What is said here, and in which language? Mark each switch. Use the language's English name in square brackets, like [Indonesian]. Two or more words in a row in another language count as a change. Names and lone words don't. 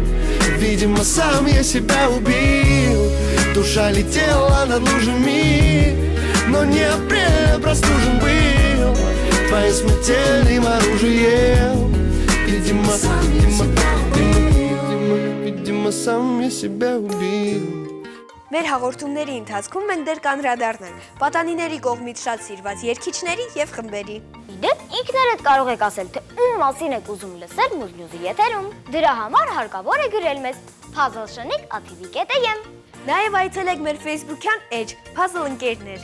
[Russian] Видимо, сам я себя убил. Душа летела над лужами, но не апрелем простужен был твоим смертельным оружием. Видимо, сам я себя убил. [Armenian] Մեր հաղորդումների ընթացքում մենք դեռ կանրադառնանք պատանիների կողմից շատ սիրված երգիչների եւ խմբերի։ Իդեպ ինքներդ կարող եք ասել, թե ում մասին եք ուզում լսել Մուզնյուզի եթերում։ Դրա համար հարկավոր է գրել մեզ puzzleshnik@tv.am։ Նաեւ այցելեք մեր Facebook-յան էջ Puzzle ընկերներ։